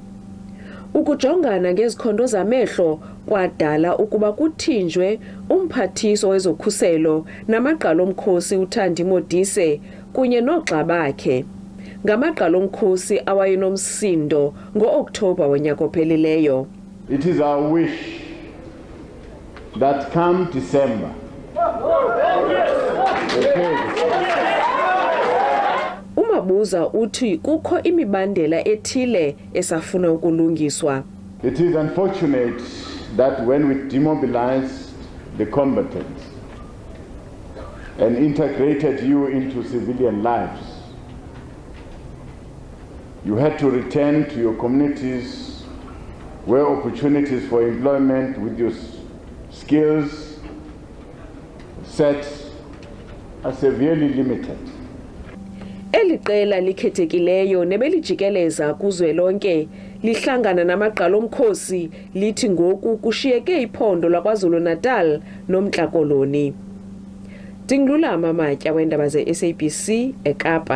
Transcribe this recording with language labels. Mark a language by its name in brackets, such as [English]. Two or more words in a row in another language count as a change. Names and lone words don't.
[Xhosa] Ukujongana ngezikhondo zamehlo kwadala ukuba kuthinjwe umphathiso wezokhuselo namagqala omkhosi uThandi Modise kunye noogxa bakhe. Ngamagqala omkhosi awayenomsindo ngo-Oktoba wonyaka ophelileyo. [English] It is our wish that come December [Xhosa] UMabuza uthi kukho imibandela ethile esafuna ukulungiswa. [English] It is unfortunate that when we demobilized the combatants and integrated you into civilian lives, you had to return to your communities where opportunities for employment with your skills sets are severely limited. [Xhosa] Eliqela likhethekileyo nebelijikeleza kuzwelonke lihlangana namagqala omkhosi lithi ngoku kushiyeke iphondo lakwaZulu Natal noMntla Koloni. Dingilulama Matya weendaba ze-SABC eKapa.